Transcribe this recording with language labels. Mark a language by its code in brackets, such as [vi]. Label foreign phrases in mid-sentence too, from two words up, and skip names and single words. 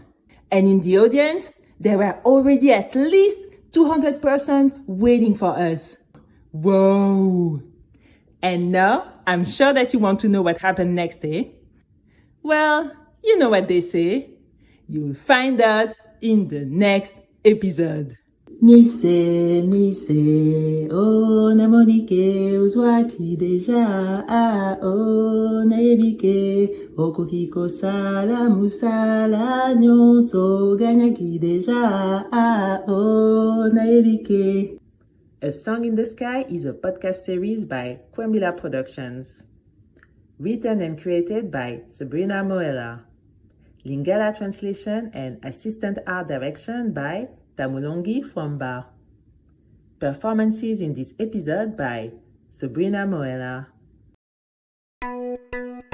[en] And in the audience, there were already at least 200 persons waiting for us. Whoa! And now, I'm sure that you want to know what happened next, eh? Well, you know what they say. You'll find out in the next episode. [ln] Mise, oh, na monike, uzwaki deja, oh, na ebike, okokiko sala, musala, nyonso, ganyaki deja, oh, na ebike. [en] A Song in the Sky is a podcast series by Kwembila Productions. Written and created by Sabrina Moella. Lingala translation and assistant art direction by Mulongie Fuamba. Performances in this episode by Sabrina Moella.